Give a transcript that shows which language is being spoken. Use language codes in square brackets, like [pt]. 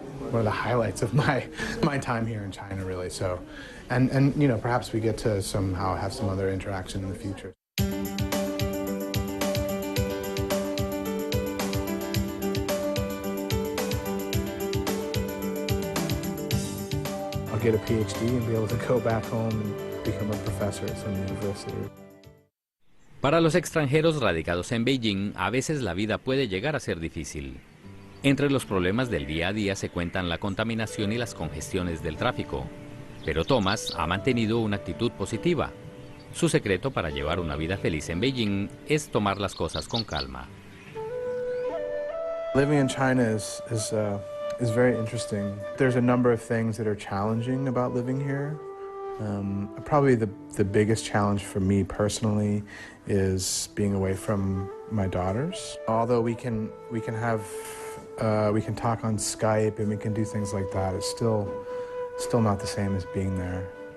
[en] One of the highlights of my time here in China, really. So, and you know, perhaps we get to somehow have some other interaction in the future. I'll get a PhD and be able to go back home and become a professor at some university. [es] Para los extranjeros radicados en Beijing, a veces la vida puede llegar a ser difícil. Entre los problemas del día a día se cuentan la contaminación y las congestiones del tráfico. Pero Thomas ha mantenido una actitud positiva. Su secreto para llevar una vida feliz en Beijing es tomar las cosas con calma. [en] Living in China is very interesting. There's a number of things that are challenging about living here. Probably the biggest challenge for me personally is being away from my daughters. Although we can talk on Skype and we can do things like that, it's still not the same as being there.